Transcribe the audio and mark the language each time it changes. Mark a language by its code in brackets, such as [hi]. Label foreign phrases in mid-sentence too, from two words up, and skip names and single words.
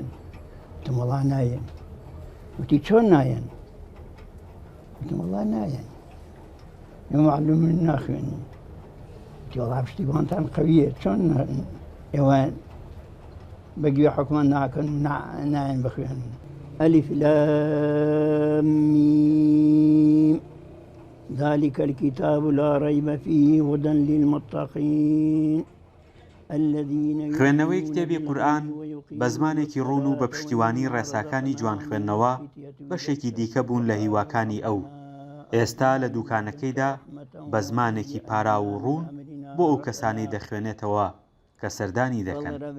[ckb] وتم وەڵا نایەن. وتی چۆن نایەن؟ وتم وەڵا نایەن، ئێمە مەحلوم ناخوێنین. وتی وەڵا پشتیوانتان قەویە، چۆن ئێوە بەگوێ حکومەت ناکەن و نایەن بخوێنن. [ar] ألف لام ميم ذلك الكتاب لا ريب فيه هدى للمتقين الذين [ckb] خوێندنەوەی کتێبی قورئان بە زمانێکی ڕوون و بە پشتیوانی ڕێساکانی جوان خوێندنەوە بەشێکی دیکە بوون لە هیواکانی ئەو. ئێستا لە دوکانەکەیدا بە زمانێکی پارا و ڕوون بۆ ئەو کەسانی دەخوێنێتەوە کە سەردانی دەکەن.